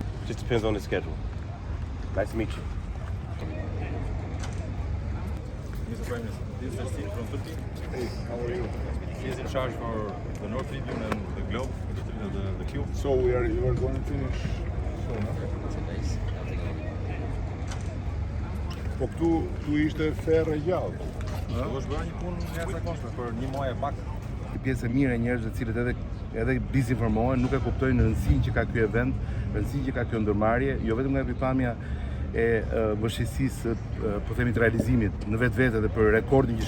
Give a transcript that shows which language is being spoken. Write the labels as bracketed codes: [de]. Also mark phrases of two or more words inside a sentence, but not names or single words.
[en] Just depends on his schedule. Nice to meet you. Mr. Prime Minister, this is Steve from Turkey. Hey, how are you? He is in charge for the North Tribune and the Globe, the Cube. So you are going to finish soon, huh? [sq] Po këtu ishte ferë e gjallë. Do është bërë një punë jashtëzakonshme për një muaj e pak. Një pjesë e mirë e njerëzve të cilët edhe dizinformohen, nuk e kuptojnë rëndësinë që ka ky event, rëndësinë që ka kjo ndërmarrje, jo vetëm nga pikpamja e vështirësisë, po themi të realizimit në vetvete dhe për rekordin që